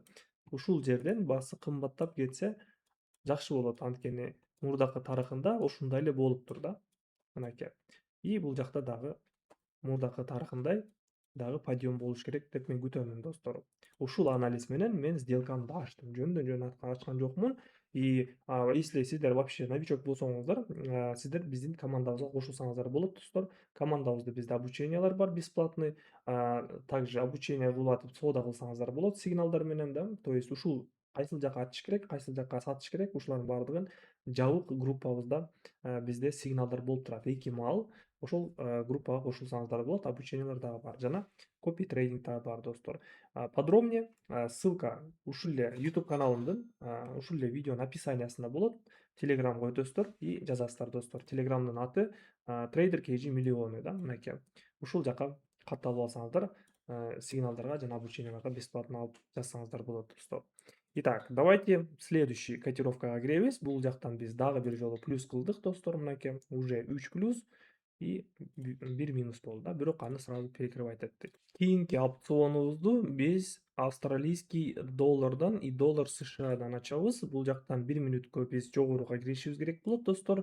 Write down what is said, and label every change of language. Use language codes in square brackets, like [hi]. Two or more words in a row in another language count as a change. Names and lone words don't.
[ky] Ушул жерден баасы кымбаттап кетсе жакшы болот, анткени мурдакы тарыхында ушундай эле болуптур да, мынакей. И бул жакта дагы мурдакы тарыхындай дагы подъем болуш керек деп мен күтөмүн, достор. Ушул анализ менен мен сделкамды ачтым. Жөндөн жөн ачкан жокмун. [ru] И если [ky] сиздер [ru] вообще новичок [ky] болсоңуздар, сиздер биздин командабызга кошулсаңыздар болот, достор. Командабызда бизде обучениялар бар бесплатный. Также обучение кылып атып соода кылсаңыздар болот сигналдар менен да. То есть ушул кайсыл жака ачыш керек, кайсыл жака сатыш керек, ушулардын баардыгын жабык группабызда бизде сигналдар болуп турат. 2 маал. Ошол группага кошулсаңыздар болот, обучениялар дагы бар, жана копи трейдинг дагы бар, достор. [ru] Подробнее ссылка [ky] ушул эле YouTube каналымдын ушул эле видеонун описаниясында болот. Телеграмга өтөсүздөр и жазасыздар, достор. Телеграмдын аты Trader KG миллионы да, мынакей. Ушул жака катталып алсаңыздар, сигналдарга жана обученияларга бесплатно алып жазсаңыздар болот, достор. [ru] Итак, давайте следующий [ky] котировкага киребиз. Бул жактан биз дагы бир жолу плюс кылдык, достор, мынакей. Уже 3 плюс. и бир минус болду да. Бирок аны [ru] сразу перекрывать [ky] этти. Кийинки опционубузду биз австралийский доллардан и доллар СШАдан ачабыз. Бул жактан 1 минуткө биз жогоруга киришибиз керек болот достор.